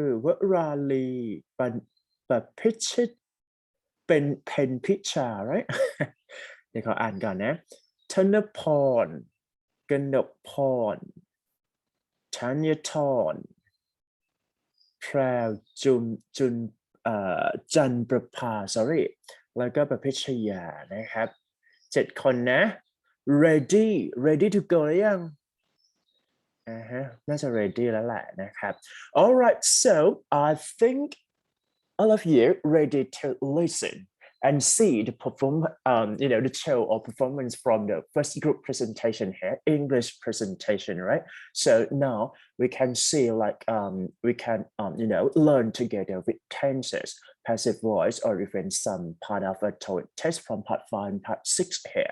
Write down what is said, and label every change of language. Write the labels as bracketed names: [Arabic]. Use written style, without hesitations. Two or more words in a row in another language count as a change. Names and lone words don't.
[Thai] วราลีปพิชิตเป็นเพนพิชา right เดี๋ยวขออ่านก่อนนะธนพรกนกพรธัญทรแพรว [English] จันประภา sorry [Thai] แล้วก็ประพิชยานะครับ7 คนนะ [English] ready to go [Thai] หรือยังน่าจะ [English] ready [Thai] แล้วแหละนะครับ [English] all right so I think all of you ready to listen and see the the show or performance from the first group presentation here, English presentation, right? So now we can see like we can learn together with tenses, passive voice, or even some part of a TOEIC test from part 5 and part 6 here.